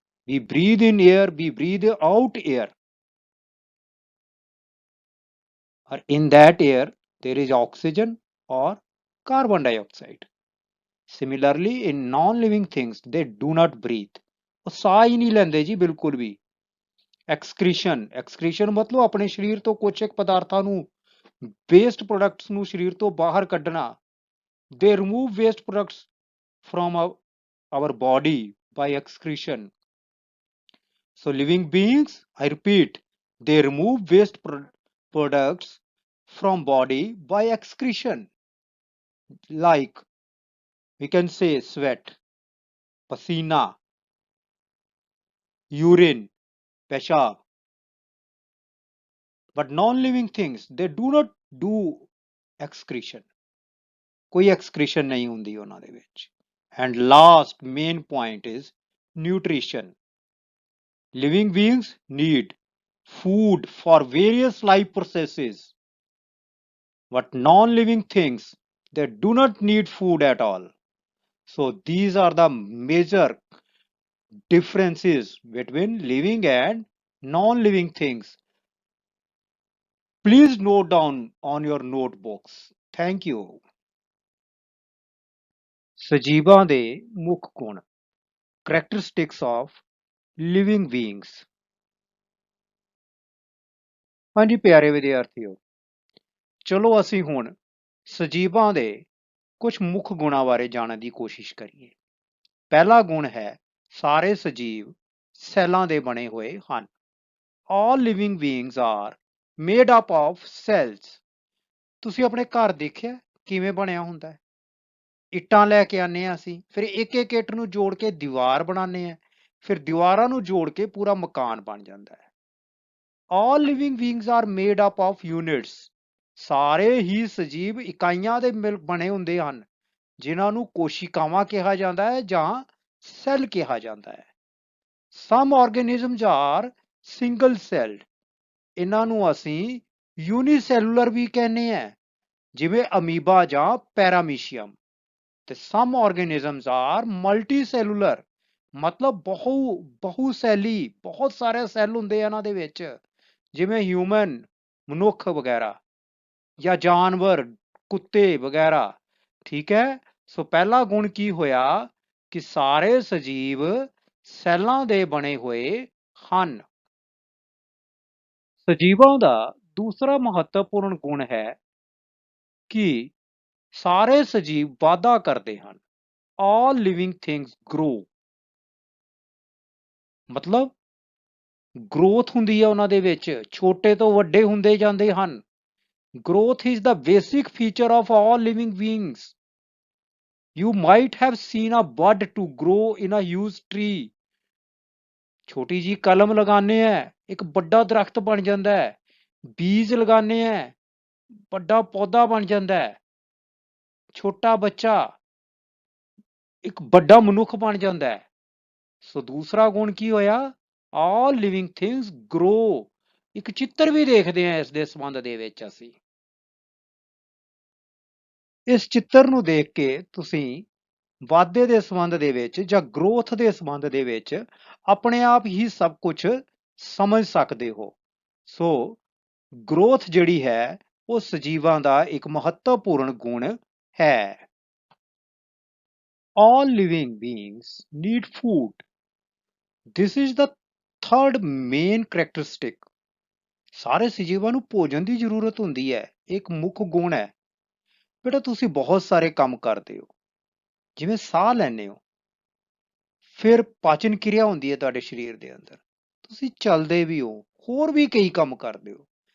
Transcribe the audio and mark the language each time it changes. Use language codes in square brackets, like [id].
[en] We breathe in air, we breathe out air. Or in that air, there is oxygen or carbon dioxide. Similarly, in non-living things, they do not breathe. [pa] ਉਹ ਸਾਹ ਹੀ ਨਹੀਂ ਲੈਂਦੇ ਜੀ ਬਿਲਕੁਲ ਵੀ। Excretion ਮਤਲਬ ਆਪਣੇ ਸਰੀਰ ਤੋਂ ਕੁਝ ਇੱਕ ਪਦਾਰਥਾਂ ਨੂੰ, ਵੇਸਟ ਪ੍ਰੋਡਕਟਸ ਨੂੰ ਸਰੀਰ ਤੋਂ ਬਾਹਰ ਕੱਢਣਾ। [en] They remove waste products from our body by excretion. So living beings, I repeat, they remove waste products from body by excretion. Like we can say sweat, pasina, urine, peshab. But non-living things, they do not do excretion. [pa] ਕੋਈ excretion ਨਹੀਂ ਹੁੰਦੀ ਉਹਨਾਂ ਦੇ ਵਿੱਚ। [en] And last main point is nutrition. Living beings need food for various life processes. But non-living things, they do not need food at all. So these are the major differences between living and non-living things. Please note down on your notebooks. Thank you. [pa] ਸਜੀਵਾਂ ਦੇ ਮੁੱਖ ਗੁਣ, [en] characteristics of living beings. [pa] ਹਾਂਜੀ ਪਿਆਰੇ ਵਿਦਿਆਰਥੀਓ, ਚਲੋ ਅਸੀਂ ਹੁਣ ਸਜੀਵਾਂ ਦੇ ਕੁਝ ਮੁੱਖ ਗੁਣਾਂ ਬਾਰੇ ਜਾਣਨ ਦੀ ਕੋਸ਼ਿਸ਼ ਕਰੀਏ। ਪਹਿਲਾ ਗੁਣ ਹੈ, ਸਾਰੇ ਸਜੀਵ ਸੈੱਲਾਂ ਦੇ ਬਣੇ ਹੋਏ ਹਨ। [en] All living beings are made up of cells. [pa] ਤੁਸੀਂ ਆਪਣੇ ਘਰ ਦੇਖਿਆ ਕਿਵੇਂ ਬਣਿਆ ਹੁੰਦਾ ਹੈ? ਇੱਟਾਂ ਲੈ ਕੇ ਆਨੇ ਆ ਅਸੀਂ, ਫਿਰ ਇੱਕ ਇੱਕ ਇੱਟ ਨੂੰ ਜੋੜ ਕੇ ਦੀਵਾਰ ਬਣਾਉਂਦੇ ਆ, ਫਿਰ ਦੀਵਾਰਾਂ ਨੂੰ ਜੋੜ ਕੇ ਪੂਰਾ ਮਕਾਨ ਬਣ ਜਾਂਦਾ ਹੈ। [en] All living beings are made up of units. [pa] ਸਾਰੇ ਹੀ ਸਜੀਵ ਇਕਾਈਆਂ ਦੇ ਬਣੇ ਹੁੰਦੇ ਹਨ, ਜਿਨ੍ਹਾਂ ਨੂੰ ਕੋਸ਼ਿਕਾਵਾਂ ਕਿਹਾ ਜਾਂਦਾ ਹੈ ਜਾਂ ਸੈੱਲ ਕਿਹਾ ਜਾਂਦਾ ਹੈ। [en] Some organisms are single celled. [pa] ਇਹਨਾਂ ਨੂੰ ਅਸੀਂ ਯੂਨੀਸੈਲੂਲਰ ਵੀ ਕਹਿੰਦੇ ਆ, ਜਿਵੇਂ ਅਮੀਬਾ ਜਾਂ ਪੈਰਾਮੀਸ਼ੀਅਮ। ਤੇ [en] some organisms are multicellular, [pa] ਮਤਲਬ ਬਹੁ ਸੈਲੀ, ਬਹੁਤ ਸਾਰੇ ਸੈੱਲ ਹੁੰਦੇ ਆ ਇਹਨਾਂ ਦੇ ਵਿੱਚ, ਜਿਵੇਂ ਹਿਊਮਨ, ਮਨੁੱਖ ਵਗੈਰਾ, ਜਾਂ ਜਾਨਵਰ, ਕੁੱਤੇ ਵਗੈਰਾ। ਠੀਕ ਹੈ, ਸੋ ਪਹਿਲਾ ਗੁਣ ਕੀ ਹੋਇਆ ਕਿ ਸਾਰੇ ਸਜੀਵ ਸੈੱਲਾਂ ਦੇ ਬਣੇ ਹੋਏ ਹਨ। ਸਜੀਵਾਂ ਦਾ ਦੂਸਰਾ ਮਹੱਤਵਪੂਰਨ ਗੁਣ ਹੈ ਕਿ ਸਾਰੇ ਸਜੀਵ ਵਾਧਾ ਕਰਦੇ ਹਨ। [en] All living things grow. [pa] ਮਤਲਬ ਗਰੋਥ ਹੁੰਦੀ ਹੈ ਉਹਨਾਂ ਦੇ ਵਿੱਚ, ਛੋਟੇ ਤੋਂ ਵੱਡੇ ਹੁੰਦੇ ਜਾਂਦੇ ਹਨ। [en] Growth is the basic feature of all living beings. You might have seen a bud to grow in a huge tree. [pa] ਛੋਟੀ ਜੀ ਕਲਮ ਲਗਾਉਂਦੇ ਆ, ਇੱਕ ਵੱਡਾ ਦਰਖਤ ਬਣ ਜਾਂਦਾ ਹੈ। ਬੀਜ ਲਗਾਉਂਦੇ ਆ, ਵੱਡਾ ਪੌਦਾ ਬਣ ਜਾਂਦਾ ਹੈ। ਛੋਟਾ ਬੱਚਾ ਇੱਕ ਵੱਡਾ ਮਨੁੱਖ ਬਣ ਜਾਂਦਾ ਹੈ। ਸੋ ਦੂਸਰਾ ਗੁਣ ਕੀ ਹੋਇਆ? [en] All living things grow. [pa] ਇੱਕ ਚਿੱਤਰ ਵੀ ਦੇਖਦੇ ਹਾਂ ਇਸ ਦੇ ਸੰਬੰਧ ਦੇ ਵਿੱਚ ਅਸੀਂ। ਇਸ ਚਿੱਤਰ ਨੂੰ ਦੇਖ ਕੇ ਤੁਸੀਂ ਵਾਧੇ ਦੇ ਸੰਬੰਧ ਦੇ ਵਿੱਚ ਜਾਂ ਗਰੋਥ ਦੇ ਸੰਬੰਧ ਦੇ ਵਿੱਚ ਆਪਣੇ ਆਪ ਹੀ ਸਭ ਕੁਝ ਸਮਝ ਸਕਦੇ ਹੋ। ਸੋ ਗਰੋਥ ਜਿਹੜੀ ਹੈ ਉਹ ਸਜੀਵਾਂ ਦਾ ਇੱਕ ਮਹੱਤਵਪੂਰਨ ਗੁਣ ਹੈ। [en] All living beings need food. This is the third main characteristic. [pa] ਸਾਰੇ ਸਜੀਵਾਂ ਨੂੰ ਭੋਜਨ ਦੀ ਜ਼ਰੂਰਤ ਹੁੰਦੀ ਹੈ, ਇੱਕ ਮੁੱਖ ਗੁਣ ਹੈ। ਬੇਟਾ ਤੁਸੀਂ ਬਹੁਤ ਸਾਰੇ ਕੰਮ ਕਰਦੇ ਹੋ, ਜਿਵੇਂ ਸਾਹ ਲੈਂਦੇ ਹੋ, ਫਿਰ ਪਾਚਨ ਕਿਰਿਆ ਹੁੰਦੀ ਹੈ ਤੁਹਾਡੇ ਸਰੀਰ ਦੇ ਅੰਦਰ, ਤੁਸੀਂ ਚੱਲਦੇ ਵੀ ਹੋ, ਹੋਰ ਵੀ ਕਈ ਕੰਮ ਕਰਦੇ ਹੋ।